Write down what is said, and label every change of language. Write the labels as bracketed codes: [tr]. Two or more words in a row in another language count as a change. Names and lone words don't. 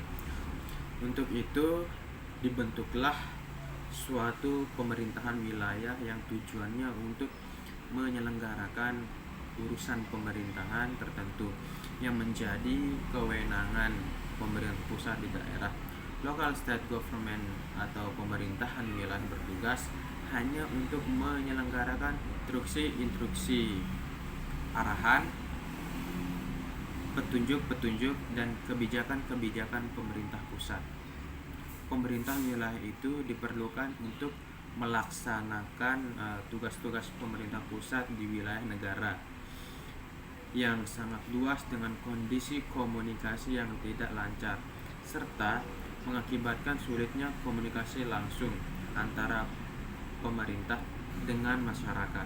[id] Untuk itu dibentuklah suatu pemerintahan wilayah yang tujuannya untuk menyelenggarakan urusan pemerintahan tertentu yang menjadi kewenangan pemerintah pusat di daerah. [en] Local state government [id] atau pemerintahan wilayah bertugas hanya untuk menyelenggarakan instruksi-instruksi, arahan, petunjuk-petunjuk, dan kebijakan-kebijakan pemerintah pusat. Pemerintahan wilayah itu diperlukan untuk melaksanakan tugas-tugas pemerintah pusat di wilayah negara yang sangat luas dengan kondisi komunikasi yang tidak lancar serta mengakibatkan sulitnya komunikasi langsung antara pemerintah dengan masyarakat.